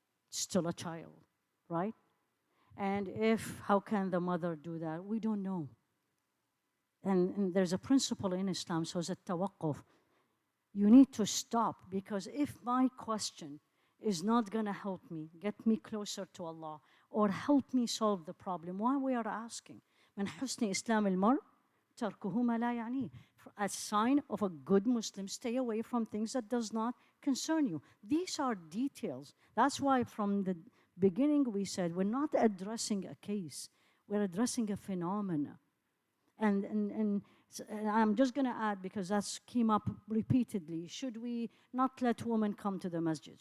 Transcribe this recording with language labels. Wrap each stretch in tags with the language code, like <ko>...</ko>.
<en>Still a child, right? And how can the mother do that? We don't know. And there's a principle in Islam, so it's a tawaqquf. You need to stop, because if my question is not going to help me, get me closer to Allah, or help me solve the problem, why we are asking?</en> <ar>من حسن إسلام المرء تركه ما لا يعنيه.</ar> <en>A sign of a good Muslim, stay away from things that does not concern you. These are details. That's why from the beginning we said we're not addressing a case, we're addressing a phenomena. And I'm just going to add, because that's came up repeatedly, should we not let women come to the masjid?</en>